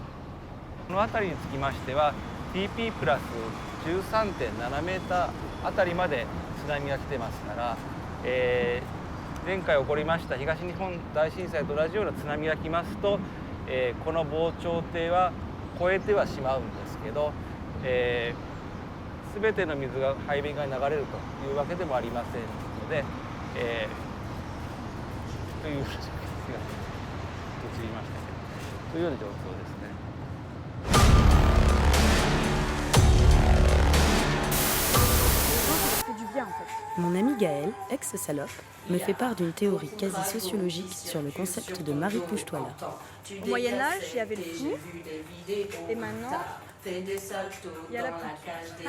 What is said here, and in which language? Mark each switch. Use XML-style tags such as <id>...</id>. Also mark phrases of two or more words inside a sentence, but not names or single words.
<ja>この辺りにつきましては TP プラス 13.7 メーターあたりまで津波が来てますから、前回起こりました東日本大震災と同じような津波が来ますと、この防潮堤は越えてはしまうんですけど、全ての水が排便側に流れるというわけでもありませんので、というような状況が移りましたけど、というような状況ですね。</ja> <fr>Mon ami Gaël, ex-salope, me fait part d'une théorie quasi sociologique sur le concept de Marie couche-toi là. Au Moyen-Âge, il y avait le fou, et maintenant, il y a la poutre.</fr>